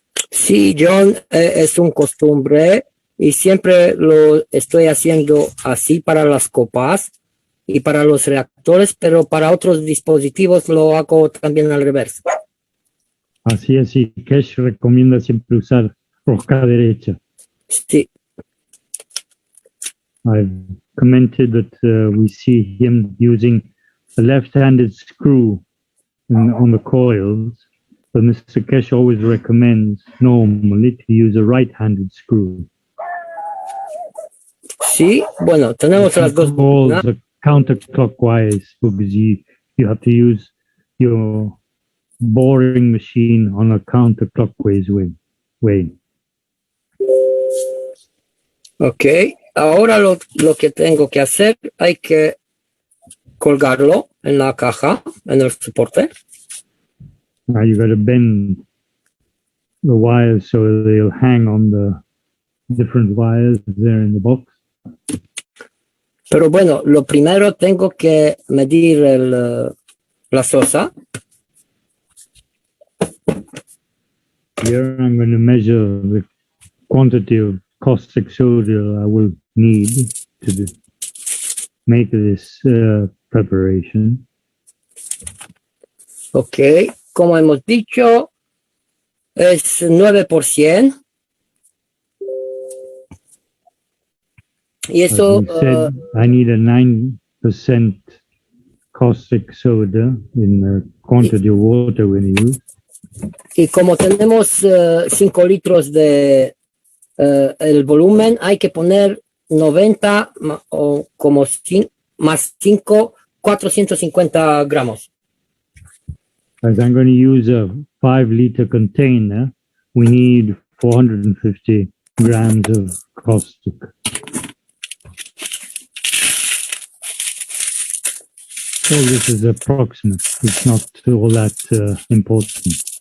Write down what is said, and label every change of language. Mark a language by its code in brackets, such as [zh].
[es] Sí, John, es un costumbre y siempre lo estoy haciendo así para las copas y para los reactores, pero para otros dispositivos lo hago también al revés. Así es, y Kesh recomienda siempre usar rosca derecha. Sí. [en] I've commented that we see him using a left-handed screw on the coils, but Mr. Kesh always recommends normally to use a right-handed screw. [es] Sí, bueno, tenemos las dos. [en] Calls are counterclockwise because you have to use your boring machine on a counterclockwise way. [es] Ok, ahora lo que tengo que hacer, hay que colgarlo en la caja, en el soporte. [en] Now you got to bend the wires so they'll hang on the different wires there in the box. [es] Pero bueno, lo primero tengo que medir la sosa. [en] Here I'm going to measure the quantity of caustic soda I will need to make this preparation. [es] Ok, como hemos dicho, es 9%. Y eso, [en] As we said, I need a 9% caustic soda in the quantity of water we're going to use. [es] y como tenemos 5 litros de el volumen, hay que poner 90 o como más 5, 450 gramos. [en] As I'm going to use a 5-liter container, we need 450 grams of caustic. All this is approximate. It's not all that important.